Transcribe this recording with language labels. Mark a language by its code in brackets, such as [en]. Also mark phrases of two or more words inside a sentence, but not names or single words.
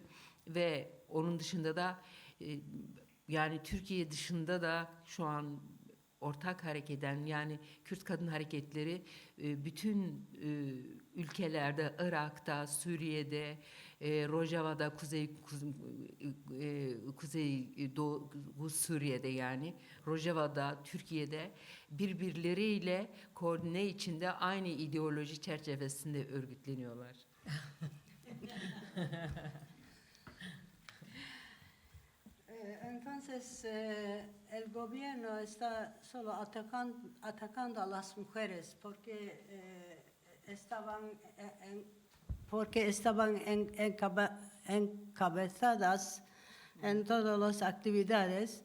[tr] Ve onun dışında da yani Türkiye dışında da şu an ortak hareket eden yani Kürt kadın hareketleri bütün ülkelerde, Irak'ta, Suriye'de, Rojava'da, Kuzeydoğu Suriye'de yani Rojava'da, Türkiye'de birbirleriyle koordine içinde aynı ideoloji çerçevesinde örgütleniyorlar. [es] Entonces, el gobierno está solo atacando a las mujeres porque estaban encabezadas en todas las actividades.